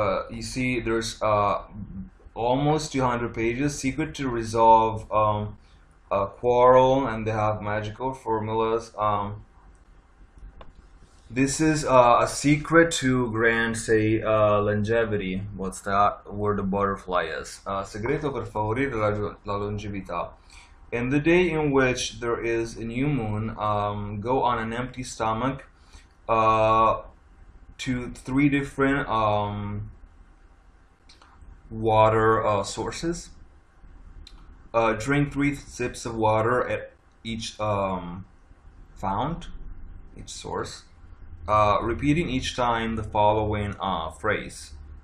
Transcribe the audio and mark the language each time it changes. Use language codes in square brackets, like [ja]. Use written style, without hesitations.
[en] You see, there's almost 200 pages. Secret to resolve a quarrel, and they have magical formulas. This is a secret to grant, say, longevity. What's that? Where the butterfly is. [it] Segreto per favorire la longevità. [en] In the day in which there is a new moon, go on an empty stomach to 3 different water sources, Drink 3 sips of water at each fount, each source, repeating each time the following phrase.